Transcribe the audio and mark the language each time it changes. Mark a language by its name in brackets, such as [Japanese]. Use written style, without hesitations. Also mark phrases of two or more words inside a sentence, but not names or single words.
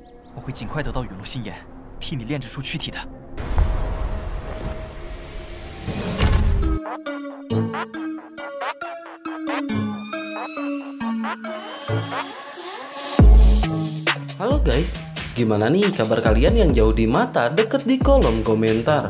[Chinese] 我会尽快得到陨落心炎，替你炼制出躯体的。 [Indonesian] Halo guys, gimana nih kabar kalian yang jauh di mata deket di kolom komentar.